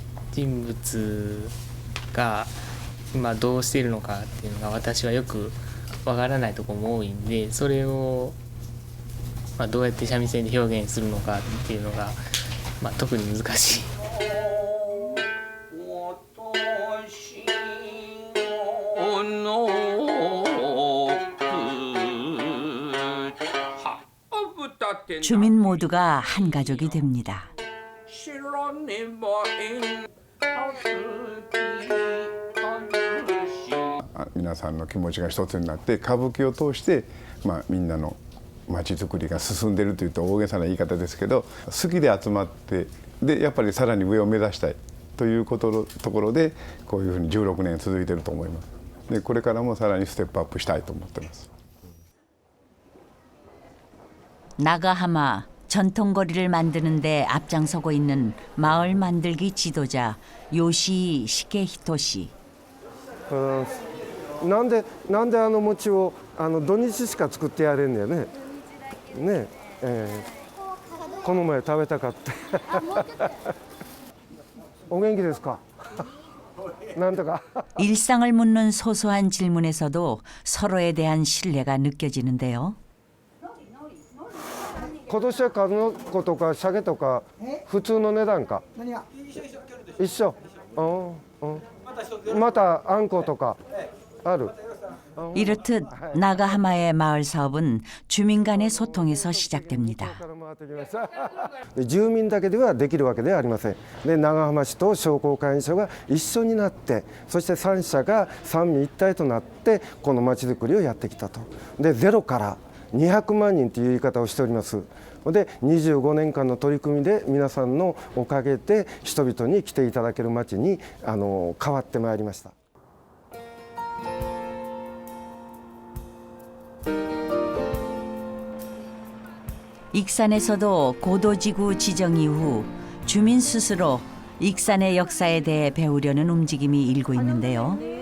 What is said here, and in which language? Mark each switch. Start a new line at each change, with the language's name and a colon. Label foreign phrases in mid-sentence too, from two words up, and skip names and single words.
Japanese: 人物が今どうしているのかっていうのが私はよくわからないところも多いんで、それをどうやって三味線で表現するのかっていうのが、特に難しい。
Korean: 주민 모두가 한 가족이 됩니다.
Japanese: 皆さんの気持ちが一つになって歌舞伎を通して、みんなの街づくりが進んでいるというと大げさな言い方ですけど、好きで集まってでやっぱりさらに上を目指したいというところでこういうふうに16年続いていると思います。でこれからもさらにステップアップしたいと思っています。
Korean: 나가하마 전통거리를 만드는 데 앞장서고 있는 마을 만들기 지도자 요시 시게히토 씨.
Japanese: なんであの餅を土日しか作ってやれんねやね。ねえ、この前食べたかって。お元気ですか?
Korean: 일상을 묻는 소소한 질문에서도 서로에 대한 신뢰가 느껴지는데요.
Japanese: 今年は数の子とか鮭とか普通の値段か。一緒。またあんことかある。
Korean: 이렇듯 나가하마의 마을 사업은 주민 간의 소통에서 시작됩니다.
Japanese: 住民だけではできるわけではありません。で長浜市と商工会議所が一緒になって、そして3社が三位一体となってこのまちづくりをやってきたと。でゼロから200万人という言い方をしております。で25年間の取り組みで皆さんのおかげで人々に来ていただける町に変わってまいりました。
Korean: 익산에서도 고도지구 지정 이후 주민 스스로 익산의 역사에 대해 배우려는 움직임이 일고 있는데요.